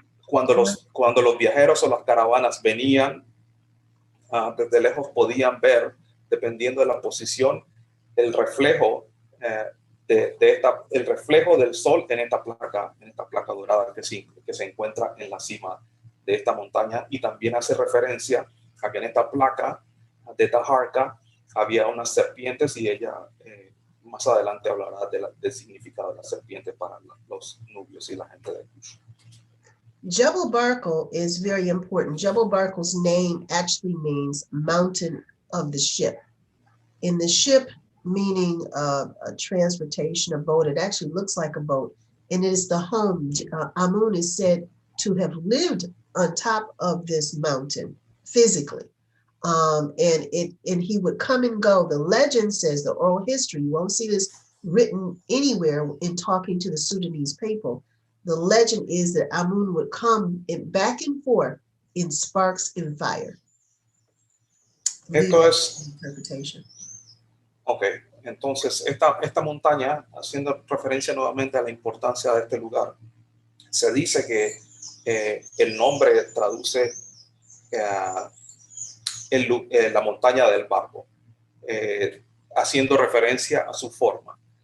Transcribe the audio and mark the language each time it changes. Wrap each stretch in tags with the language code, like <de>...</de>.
<es>Cuando los viajeros o las caravanas venían, desde lejos podían ver, dependiendo de la posición, el reflejo el reflejo del sol en esta placa dorada que se encuentra en la cima de esta montaña, y también hace referencia a que en esta placa de Taharka había unas serpientes, y ella más adelante hablará del significado de la serpiente para los nubios y la gente de Kush.</es> <en>Jebel Barkal is very important. Jebel Barkal's name actually means mountain of the ship. In the ship, meaning a transportation, a boat, it actually looks like a boat. And it is the home. Amun is said to have lived on top of this mountain physically. And he would come and go. The legend says, the oral history, you won't see this written anywhere in talking to the Sudanese people. The legend is that Amun would come back and forth in sparks and fire.</en> <es>Esto es</es> <en>interpretation.</en> <es>Ok, entonces esta montaña, haciendo referencia nuevamente a la importancia de este lugar, se dice que el nombre traduce la montaña del barco, haciendo referencia a su forma.</es>